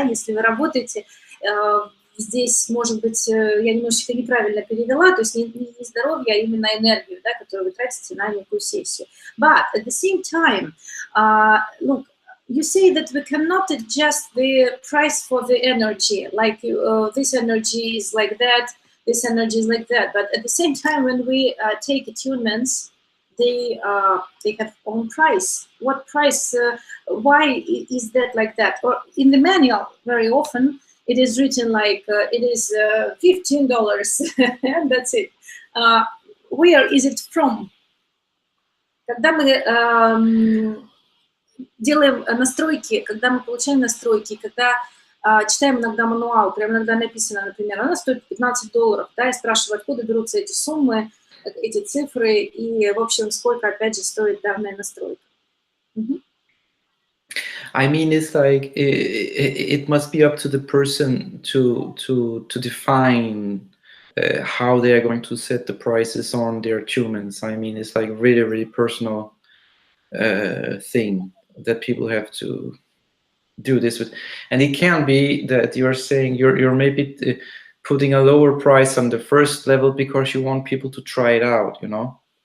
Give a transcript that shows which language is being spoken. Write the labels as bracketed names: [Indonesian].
[Russian] Если вы работаете, здесь, может быть, я немножечко неправильно перевела, то есть не здоровье, а именно энергию, да, которую вы тратите на некую сессию. [English] But at the same time, look, you say that we cannot adjust the price for the energy, like this energy is like that, this energy is like that. But at the same time, when we take attunements, they have own price. What price? Why is that like that? Or in the manual, very often, it is written like it is $15, and that's it. Where is it from? [Russian] Когда мы делаем настройки, когда мы получаем настройки, когда читаем иногда мануал, прям иногда написано, например, она стоит $15, да, и спрашиваю, откуда берутся эти суммы, эти цифры, и, в общем, сколько, опять же, стоит данная настройка. [English] I mean, it's like it must be up to the person to define how they are going to set the prices on their attunements. I mean, it's like really, really personal thing that people have to do this with, and it can be that you're saying you're maybe putting a lower price on the first level because you want people to try it out, you know.